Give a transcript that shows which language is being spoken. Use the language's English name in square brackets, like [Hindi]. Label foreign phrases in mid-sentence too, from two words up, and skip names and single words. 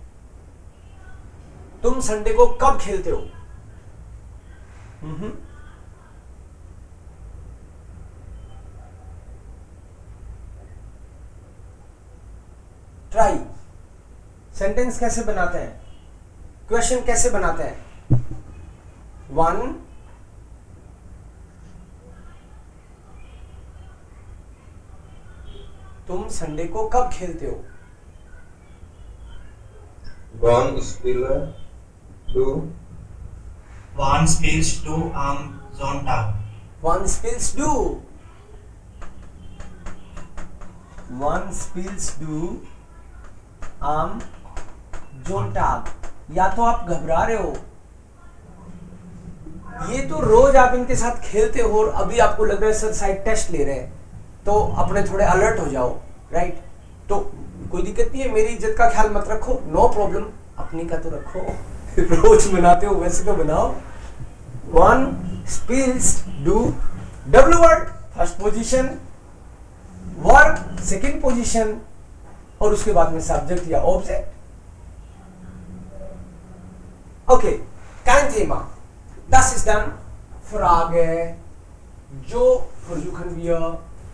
[Hindi] तुम संडे को कब खेलते हो? ट्राई। सेंटेंस कैसे बनाते हैं, क्वेश्चन कैसे बनाते हैं? वन, तुम संडे को कब खेलते हो? [German] Wann spiele du? Wann spielst du am Sonntag? Wann spielst du? Wann spielst du am Sonntag? [Hindi] या तो आप घबरा रहे हो, ये तो रोज आप इनके साथ खेलते हो और अभी आपको लग रहा है सर [English] side test [Hindi] ले रहे हैं, तो अपने थोड़े अलर्ट हो जाओ, राइट? तो कोई दिक्कत नहीं है, मेरी इज्जत का ख्याल मत रखो, [English] no problem, [Hindi] अपनी का तो रखो। रोज बनाते हो वैसे तो बनाओ। [German] Wann spielst du, [English] W word first position, verb second position, [Hindi] और उसके बाद में सब्जेक्ट या ऑब्जेक्ट। ओके, [German] kein Thema. Das ist dann Frage, Jo versuchen wir